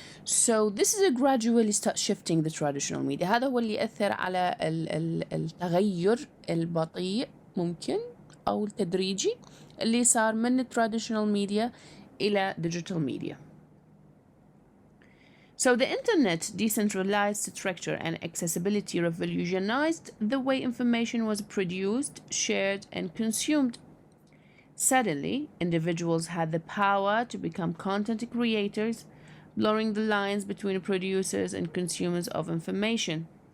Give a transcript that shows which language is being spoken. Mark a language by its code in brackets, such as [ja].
[en] So this is a gradually start shifting the traditional media. [ar] هذا هو اللي أثر على التغير البطيء ممكن أو التدريجي اللي صار من traditional media إلى digital media. [en] So the internet decentralized structure and accessibility revolutionized the way information was produced, shared, and consumed. Suddenly, individuals had the power to become content creators, blurring the lines between producers and consumers of information.